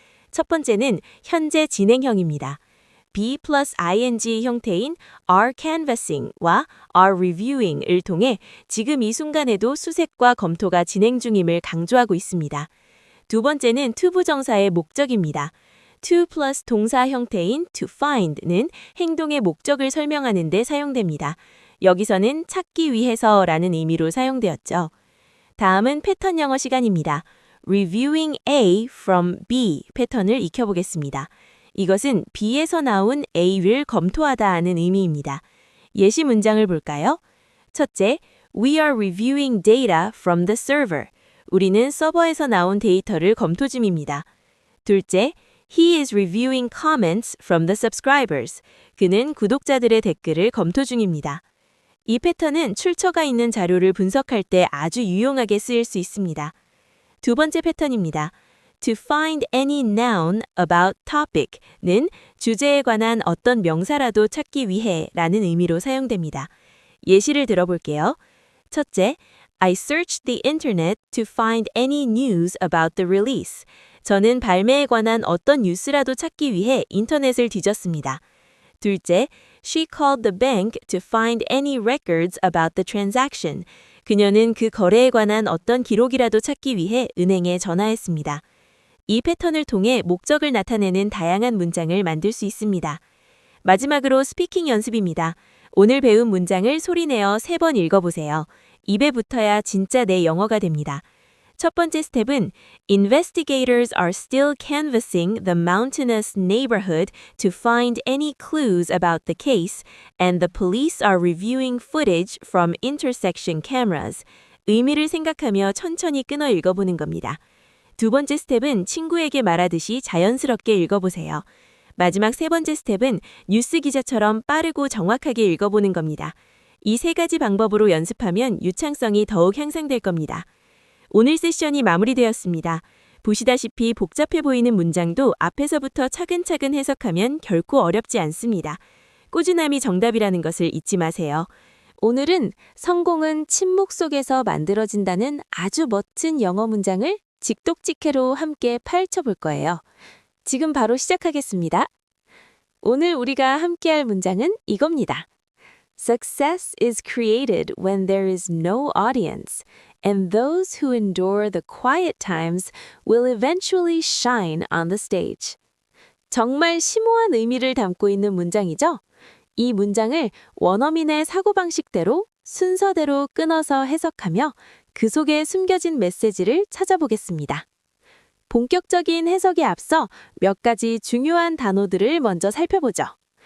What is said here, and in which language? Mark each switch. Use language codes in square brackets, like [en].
[ko] 첫 번째는 현재 진행형입니다. be plus ing 형태인 [en] are canvassing [ko] 와 [en] are reviewing [ko] 을 통해 지금 이 순간에도 수색과 검토가 진행 중임을 강조하고 있습니다. 두 번째는 to 부정사의 목적입니다. to plus 동사 형태인 to find는 행동의 목적을 설명하는 데 사용됩니다. 여기서는 찾기 위해서라는 의미로 사용되었죠. 다음은 패턴 영어 시간입니다. [en] Reviewing A from B [ko] 패턴을 익혀보겠습니다. 이것은 B에서 나온 A를 검토하다 하는 의미입니다. 예시 문장을 볼까요? 첫째, [en] We are reviewing data from the server. [ko] 우리는 서버에서 나온 데이터를 검토 중입니다. 둘째, [en] He is reviewing comments from the subscribers. [ko] 그는 구독자들의 댓글을 검토 중입니다. 이 패턴은 출처가 있는 자료를 분석할 때 아주 유용하게 쓰일 수 있습니다. 두 번째 패턴입니다. [en] To find any noun about topic [ko] 는 주제에 관한 어떤 명사라도 찾기 위해 라는 의미로 사용됩니다. 예시를 들어볼게요. 첫째, [en] I searched the internet to find any news about the release. [ko] 저는 발매에 관한 어떤 뉴스라도 찾기 위해 인터넷을 뒤졌습니다. 둘째, [en] she called the bank to find any records about the transaction. [ko] 그녀는 그 거래에 관한 어떤 기록이라도 찾기 위해 은행에 전화했습니다. 이 패턴을 통해 목적을 나타내는 다양한 문장을 만들 수 있습니다. 마지막으로 스피킹 연습입니다. 오늘 배운 문장을 소리내어 3번 읽어보세요. 입에 붙어야 진짜 내 영어가 됩니다. 첫 번째 스텝은 [en] Investigators are still canvassing the mountainous neighborhood to find any clues about the case, and the police are reviewing footage from intersection cameras. [ko] 의미를 생각하며 천천히 끊어 읽어보는 겁니다. 두 번째 스텝은 친구에게 말하듯이 자연스럽게 읽어보세요. 마지막 세 번째 스텝은 뉴스 기자처럼 빠르고 정확하게 읽어보는 겁니다. 이 3가지 방법으로 연습하면 유창성이 더욱 향상될 겁니다. 오늘 세션이 마무리되었습니다. 보시다시피 복잡해 보이는 문장도 앞에서부터 차근차근 해석하면 결코 어렵지 않습니다. 꾸준함이 정답이라는 것을 잊지 마세요. 오늘은 성공은 침묵 속에서 만들어진다는 아주 멋진 영어 문장을 직독직해로 함께 파헤쳐 볼 거예요. 지금 바로 시작하겠습니다. 오늘 우리가 함께할 문장은 이겁니다. [en] Success is created when there is no audience, and those who endure the quiet times will eventually shine on the stage. [ko] 정말 심오한 의미를 담고 있는 문장이죠? 이 문장을 원어민의 사고방식대로 순서대로 끊어서 해석하며 그 속에 숨겨진 메시지를 찾아보겠습니다. 본격적인 해석에 앞서 몇 가지 중요한 단어들을 먼저 살펴보죠.